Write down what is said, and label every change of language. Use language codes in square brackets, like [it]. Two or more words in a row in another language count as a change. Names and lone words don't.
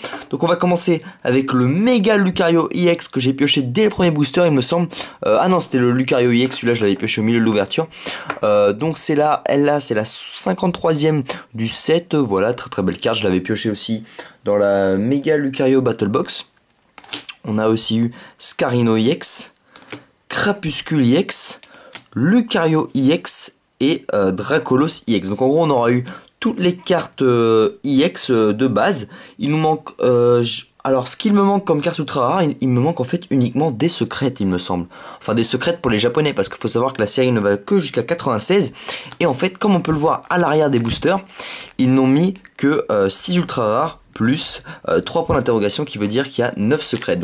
[fr] Donc on va commencer avec le méga Lucario EX que j'ai pioché dès le premier booster, il me semble. Ah non, c'était le Lucario EX, celui-là je l'avais pioché au milieu de l'ouverture. Donc c'est là, c'est la 53e du set, voilà, très très belle carte, je l'avais pioché aussi dans la méga Lucario Battle Box. On a aussi eu Scarino EX, Crapuscule EX, Lucario EX et Dracolos EX. Donc en gros on aura eu toutes les cartes EX de base. Il nous manque... alors ce qu'il me manque comme carte ultra rare, il me manque en fait uniquement des secrètes, il me semble. Enfin des secrètes pour les japonais, parce qu'il faut savoir que la série ne va que jusqu'à 96. Et en fait, comme on peut le voir à l'arrière des boosters, ils n'ont mis que 6 ultra rares plus 3 points d'interrogation, qui veut dire qu'il y a 9 secrètes.